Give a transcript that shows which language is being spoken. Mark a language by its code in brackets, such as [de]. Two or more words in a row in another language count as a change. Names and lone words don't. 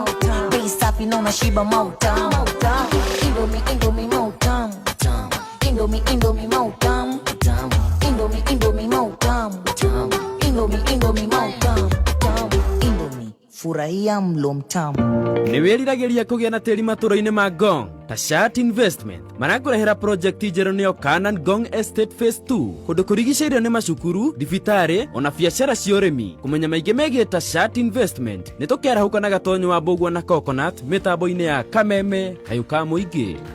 [sw] Bei safi na unashiba mautamu. Indomie mautamu. Indomie mautamu. Indomie mautamu. Indomie mautamu. Indomie furahia mlo mtamu. [ki] Ni wiriragiria kugia na tiri maturo-ini ma Ngong. Tashat Investment marakurehera project njeru niyo Canaan Ngong Estate Phase 2 kundu kurigiceirio ni macukuru, thibitari ona biacara cia urimi. Kumenya maingi megie Tashat Investment nitukerahuka na gatonyo wa Mbugua na Coconut mitambo-ini ya Kameme Kayuka Muingi.